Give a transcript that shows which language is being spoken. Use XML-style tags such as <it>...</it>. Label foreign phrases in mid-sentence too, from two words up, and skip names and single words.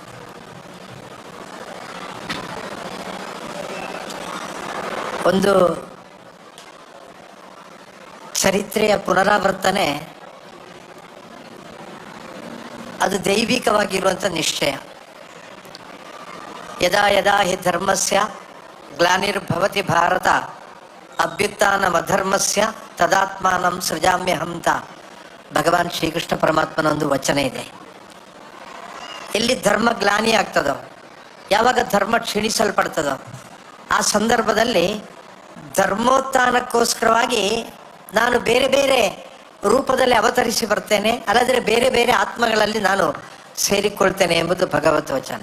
<kn>ಒಂದು ಚರಿತ್ರೆಯ ಪುನರಾವರ್ತನೆ ಅದು ದೈವಿಕವಾಗಿರುವಂಥ ನಿಶ್ಚಯ.</kn> <sa>ಯದಾ ಯದಾ ಹಿ ಧರ್ಮಸ್ಯ ಗ್ಲಾನಿರ್ಭವತಿ ಭಾರತ ಅಭ್ಯುತ್ಥಾನಮಧರ್ಮಸ್ಯ ತದಾತ್ಮಾನಂ ಸೃಜಾಮ್ಯಹಂ</sa> <kn>ಅಂತ ಭಗವಾನ್ ಶ್ರೀಕೃಷ್ಣ ಪರಮಾತ್ಮನ ಒಂದು ವಚನ ಇದೆ. ಎಲ್ಲಿ ಧರ್ಮ ಗ್ಲಾನಿ ಆಗ್ತದೋ, ಯಾವಾಗ ಧರ್ಮ ಕ್ಷೀಣಿಸಲ್ಪಡ್ತದೋ, ಆ ಸಂದರ್ಭದಲ್ಲಿ ಧರ್ಮೋತ್ಥಾನಕ್ಕೋಸ್ಕರವಾಗಿ ನಾನು ಬೇರೆ ಬೇರೆ ರೂಪದಲ್ಲಿ ಅವತರಿಸಿ ಬರ್ತೇನೆ, ಅಲ್ಲದ್ರೆ ಬೇರೆ ಬೇರೆ ಆತ್ಮಗಳಲ್ಲಿ ನಾನು ಸೇರಿಕೊಳ್ತೇನೆ ಎಂಬುದು ಭಗವತ್ ವಚನ.</kn>